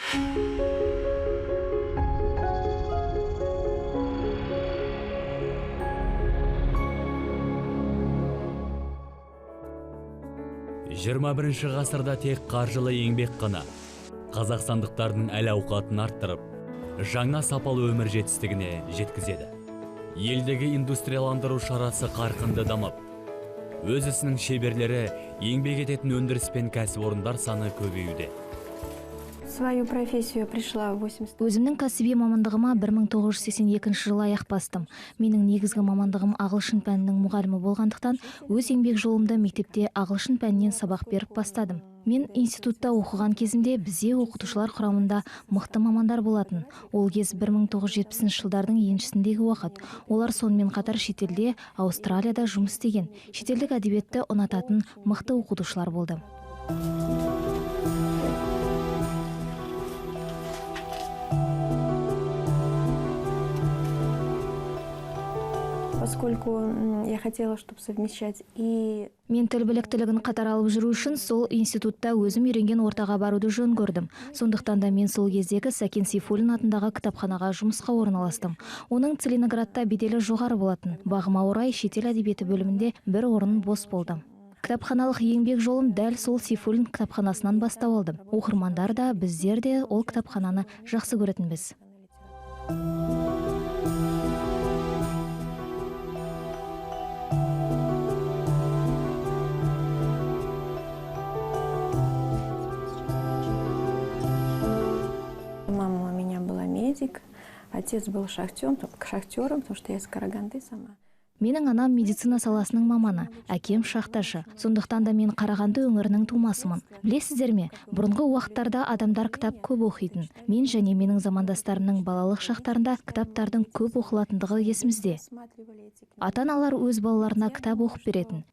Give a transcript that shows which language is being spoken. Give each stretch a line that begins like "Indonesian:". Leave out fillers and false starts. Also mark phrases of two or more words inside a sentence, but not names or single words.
Kazakh: Жиырма бірінші ғасырда тек қаржылы еңбек қана қазақстандықтардың әл-ауқатын арттырып, жаңа сапалы өмір жетістігіне жеткізеді. Елдегі индустрияландыру шарасы қарқынды дамып, өз ісінің шеберлері еңбек ететін өндіріс пен кәсіпорындар саны көбеюде.
Russian: Свою профессию пришла в 80.
Kazakh: Өзімнің кәсіби мамандығыма 1982 жылы аяқ бастым. Менің негізгі мамандығым ағылшын пәнінің мұғалімі болғандықтан, өз еңбек жолымда мектепте ағылшын пәнінен сабақ беріп бастадым. Мен институтта оқыған кезімде бізде оқытушылар құрамында мықты мамандар болатын. Ол кез 1970 жылдардың еншісіндегі уақыт. Олар сонымен қатар шетелде, Австралияда жұмыс істеген, шетелдік әдебиетті ұнататын мықты оқытушылар болды.
Russian: Поскольку я хотела, чтобы совмещать и...
Kazakh: Мен тіл біліктілігін қатар алып жүру үшін сол институтта өзім үйренген ортаға баруды жөн көрдім. Сондықтан да мен сол кездегі Сәкен Сейфуллин атындағы кітапханаға жұмысқа орналастым. Оның Целиноградта беделі жоғары болатын. Бағыма орай шетел әдебиеті бөлімінде бір орын бос болды. Кітапханалық еңбек жолым дәл сол Сейфуллин кітапханасынан бастау алды. Оқырмандар да, біздер де ол кітапхананы жақсы көретінбіз.
Russian: Мама у меня была медик, отец был шахтером, потому что я из Караганды сама.
Kazakh: Менің анам медицина саласының маманы, әкем шахташы. Сондықтан да мен Қарағанды өңірінің тумасымын. Білесіздер ме, бұрынғы уақыттарда адамдар кітап көп оқитын. Мен және менің замандастарымның балалық шақтарында кітаптардың көп оқылатындығы есімізде. Ата-аналар өз балаларына кітап оқып беретін.